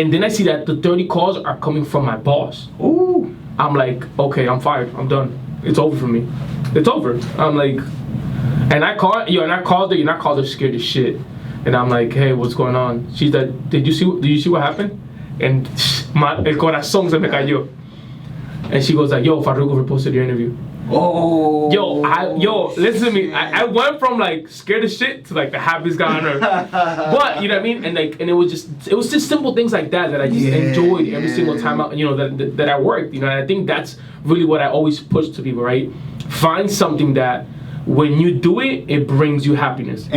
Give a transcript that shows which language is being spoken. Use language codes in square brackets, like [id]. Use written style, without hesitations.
[en] And then I see that the 30 calls are coming from my boss. Ooh. I'm like, okay, I'm fired. I'm done. It's over for me. It's over. I'm like... And I called her scared as shit. And I'm like, hey, what's going on? She's like, did you see what happened? And [es] el corazón se me cayó. [en] And she goes like, yo, Farruko reposted your interview. Oh. Yo, listen to me. I went from like scared as shit to like the happiest guy on earth. But you know what I mean? And like, and it was just simple things like that I just enjoyed every single time out, you know, that I worked. You know, and I think that's really what I always push to people, right? Find something that when you do it, it brings you happiness.